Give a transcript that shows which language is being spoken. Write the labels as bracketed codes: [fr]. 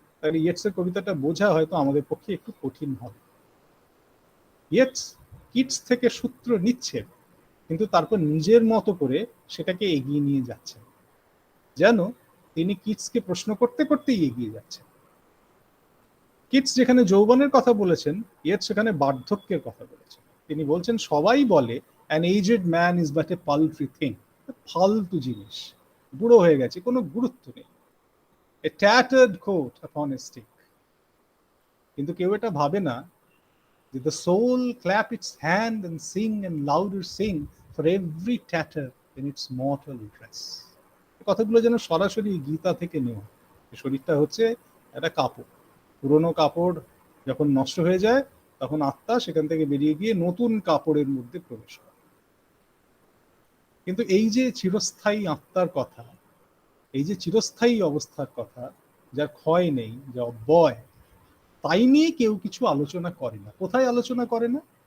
[bn] তাহলে ইয়েটসের কবিতাটা বোঝা হয়তো আমাদের পক্ষে একটু কঠিন হবে। ইয়েটস কিটস থেকে সূত্র নিচ্ছেন, কিন্তু তারপর নিজের মতো করে সেটাকে এগিয়ে নিয়ে যাচ্ছেন, যেন তিনি কিটসকে প্রশ্ন করতে করতেই এগিয়ে যাচ্ছেন। কিটস যেখানে যৌবনের কথা বলেছেন, ইয়েটস সেখানে বার্ধক্যের কথা বলেছেন। তিনি বলছেন সবাই বলে [en] an aged man is but a paltry thing, [bn] ফালতু জিনিস, বুড়ো হয়ে গেছে, কোনো গুরুত্ব নেই, [en] a tattered coat upon a stick। [bn] কিন্তু কেউ এটা ভাবে না যে [en] the soul clap its hand and sing and louder sing for every tatter in its mortal dress। [bn] কথাগুলো যেন সরাসরি গীতা থেকে নেওয়া। শরীরটা হচ্ছে একটা কাপড়, পুরনো কাপড় যখন নষ্ট হয়ে যায় তখন আত্মা সেখান থেকে বেরিয়ে গিয়ে নতুন কাপড়ের মধ্যে প্রবেশ করে। কিন্তু এই যে চিরস্থায়ী আত্মার কথা, এই যে চিরস্থায়ী অবস্থার কথা, যার ক্ষয় নেই, যা অব্যয়, তাই নিয়ে কেউ কিছু আলোচনা করে না। কোথায় আলোচনা করে না?